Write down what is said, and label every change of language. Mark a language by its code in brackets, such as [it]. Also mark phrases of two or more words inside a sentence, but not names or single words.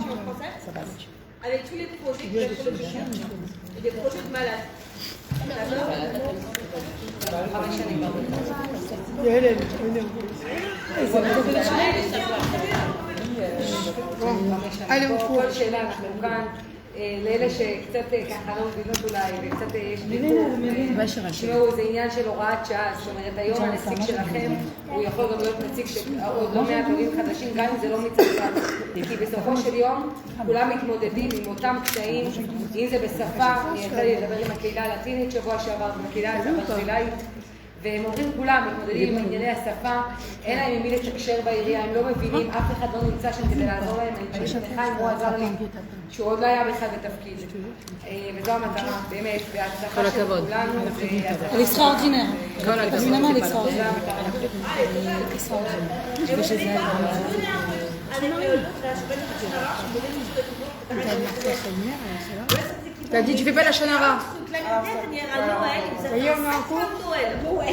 [fr] Ça passe. Avec tous les projets qu'il y a sur le chien et des projets de malades. Allez, au cours. [he] לאלה שקצת ככה לא מבינות אולי, וקצת יש דיבור, תשמעו, זה עניין של הוראת שעה, זאת אומרת, היום הנציג שלכם, הוא יכול גם להיות נציג שעוד לא מעט עולים חדשים, גם אם זה לא מצטרף, כי בסופו של יום כולם מתמודדים עם אותם קשיים, אם זה בשפה, יצא לי לדבר עם הקהילה הלטינית שבוע שעבר, עם הקהילה הברזילאית, והם אומרים כולם, מתמודדים עם ענייני השפה, אין להם עם מי לתקשר בעירייה, הם לא מבינים, אף אחד לא נמצא שם כדי לעזור להם, אני חושבת לחיים הוא עזר לי, שהוא עוד לא היה בכלל בתפקיד. וזו המטרה, באמת, וההצלחה של כולנו. [fr] Elle est extraordinaire. Évidemment, elle est extraordinaire. T'as dit, tu fais pas la chanara. L'année dernière, à Noël, ils avaient un sapin de Noël.